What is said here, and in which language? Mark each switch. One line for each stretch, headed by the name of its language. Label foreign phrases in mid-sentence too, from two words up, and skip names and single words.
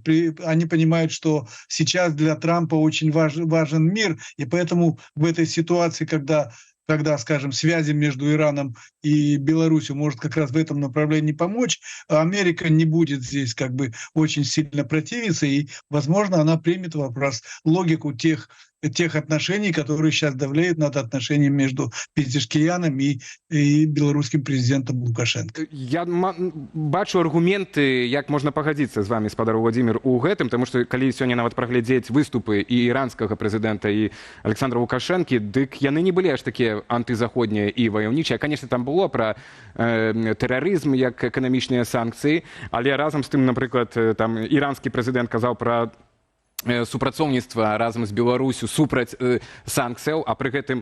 Russian: они понимают, что сейчас для Трампа очень важен мир, и поэтому в этой ситуации, когда, скажем, связи между Ираном и Беларусью может как раз в этом направлении помочь, Америка не будет здесь как бы очень сильно противиться, и, возможно, она примет вопрос, логику тех отношений, которые сейчас давляют над отношениями между Пезешкияном и белорусским президентом Лукашенко.
Belarusian: Я бачу аргументы, як можна пагадзіцца з вами, спадар Владимир, у гэтым, тому што калі сёння нават праглядзець выступы і іранскага прэзідэнта, і Александра Лукашэнкі, дык яны не былі аж такія антызаходнія і ваяўнічыя. Конечно, там было пра тэрарызм як эканамічныя санкцыі, але разам з тым, напрыклад, там іранскі прэзідэнт казаў пра супрацоўніцтва разам з Беларусю супраць санкцыяў, а пры гэтым